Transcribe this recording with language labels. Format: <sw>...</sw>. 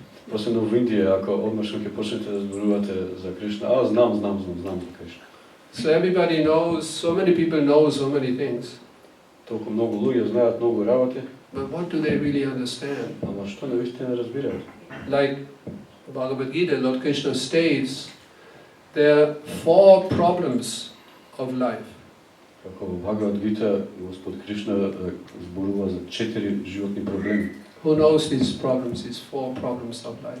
<mk>Посебно во Индија, ако одмашно ќе почнете да зборувате за Кришна, знам за Кришна.</mk> <en>So everybody knows, so many people know so many things.</en> <mk>Толку многу луѓе знаат многу работи.</mk> <en>But what do they really understand?</en> <mk>Ама што навистина разбираат?</mk> <en>Like Bhagavad Gita, Lord Krishna states, there are 4 problems of life.</en> <mk>Како во Бхагавад Гита Господ Кришна зборува за 4 животни проблеми.</mk> <en>Who knows these problems, these 4 problems of life?</en>